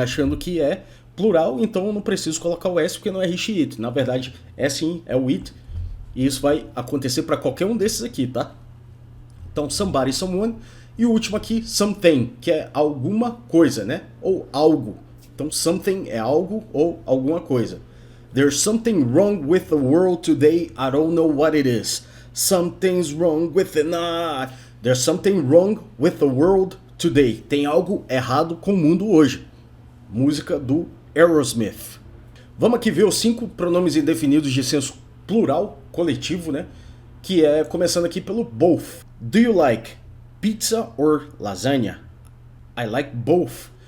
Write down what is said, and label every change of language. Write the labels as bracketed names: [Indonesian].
[Portuguese] Achando que é plural, então eu não preciso colocar o S porque não é he, she, it. Na verdade, é sim, é o it. E isso vai acontecer para qualquer um desses aqui, tá? Então, somebody, someone. E o último aqui, something, que é alguma coisa, né? Ou algo. Então, something é algo ou alguma coisa. [English] There's something wrong with the world today, I don't know what it is. Something's wrong with it. There's something wrong with the world today. [Portuguese] Tem algo errado com o mundo hoje. Música do Aerosmith. Vamos aqui ver os 5 pronomes indefinidos de senso plural, coletivo, né? Que é, começando aqui pelo both. [English] Do you like pizza or lasagna? I like both.